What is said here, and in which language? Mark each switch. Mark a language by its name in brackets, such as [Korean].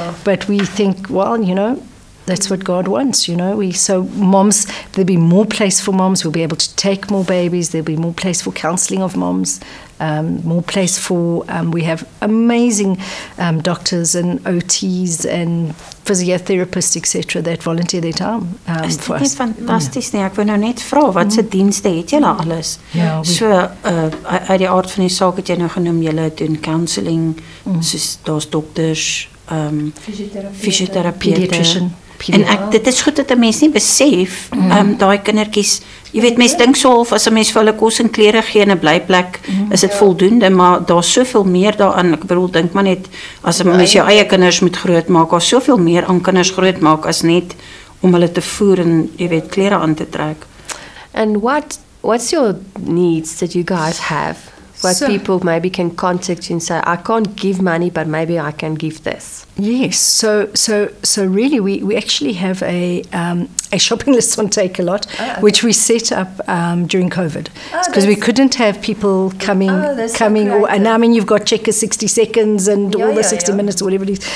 [English] But we think, that's what God wants, So moms, there'll be more place for moms. We'll be able to take more babies. There'll be more place for counselling of moms. More place for, we have amazing doctors and OTs and physiotherapists, etc., that volunteer their time for us. [Afrikaans] Is dit fantasties nie? Ek wil nou net vra, wat se dienste het julle alles? Uit die aard van die saak het jy nou genoem, julle doen counselling, soos daar's dokters, fisioterapeute, En dit is goed dat 'n mens nie besef, daai kindertjies, jy weet mense dink so half as 'n mens vir hulle kos en klere gee in 'n blyplek, is dit voldoende, maar daar's soveel meer daaraan. Ek bedoel, dink maar net as 'n mens jou eie kinders moet grootmaak, daar's soveel meer aan kinders grootmaak as net om hulle te voer en jy weet klere aan te trek. [English] And what's your needs that you guys have? What people maybe can contact you and say, I can't give money, but maybe I can give this. Yes, so really we actually have a shopping list on Takealot, which we set up during COVID, because we couldn't have people coming, and I mean you've got Checkers 60 seconds and all the 60 minutes or whatever it is.